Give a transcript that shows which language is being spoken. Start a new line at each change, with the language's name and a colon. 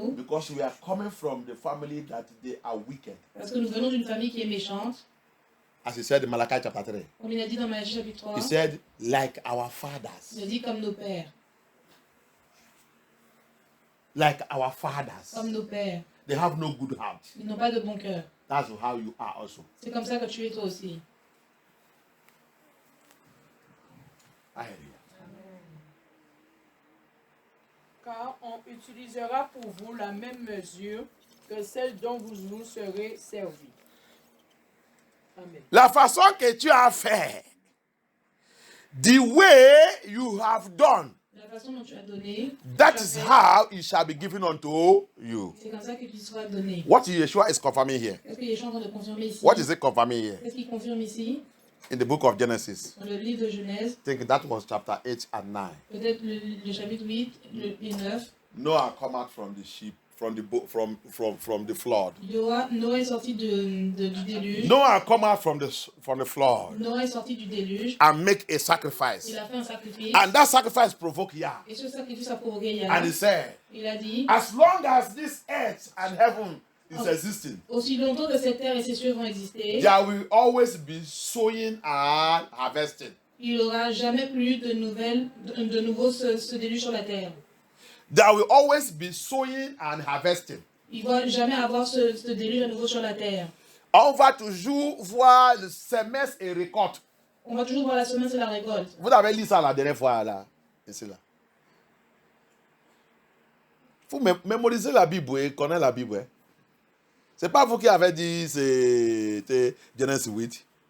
English: Because we are coming from the family that they are wicked.
French: Parce que nous venons d'une famille qui est méchante.
English: As he said in Malachi chapter 3.
French: On lui a dit dans Malachie chapitre 3.
English: He said, like our fathers.
French: Il a dit comme nos pères.
English: Like our fathers.
French: Comme nos pères.
English: They have no good heart.
French: Ils n'ont pas de bon cœur.
English: That's how you are also.
French: C'est comme ça que tu es toi aussi.
English: Hallelujah.
French: Car on utilisera pour vous la même mesure que celle dont vous serez servis.
English: Amen.
French: La façon que tu as fait,
English: the way you have done,
French: La façon dont tu as donné,
English: that is how it shall be given unto you.
French: c'est comme ça que tu seras donné.
English: What Yeshua is confirming here.
French: Est-ce que Yeshua est en train de confirmer ici?
English: What is it confirming here?
French: Qu'est-ce qu'il confirme ici?
English: In the book of Genesis.
French: Dans le livre de Genèse,
English: I think that was chapter 8 and 9.
French: peut-être le chapitre 8 et 9.
English: Noah come out from the sheep, from the boat, from the flood.
French: Noé est sorti du déluge.
English: Noah come out from the flood
French: Noé est sorti du déluge.
English: and make a sacrifice.
French: Il a fait un sacrifice.
English: And that sacrifice provoked Yah.
French: Et ce sacrifice a provoqué Yah.
English: And he said,
French: Il a dit,
English: as long as this earth and heaven is existing,
French: aussi longtemps que cette terre et ses cieux vont exister,
English: there will always be sowing and harvesting.
French: il n'y aura jamais plus de nouveau ce déluge sur la terre.
English: There will always be sowing and harvesting.
French: Il ne va jamais avoir ce déluge à nouveau sur la terre. On va toujours voir le semestre et récolte. On va toujours voir la semence et la récolte. Vous avez lu ça la dernière fois là. Ici là. Vous mémorisez la Bible et connaissez la Bible. Hein? C'est pas vous qui avez dit c'était Genèse 8.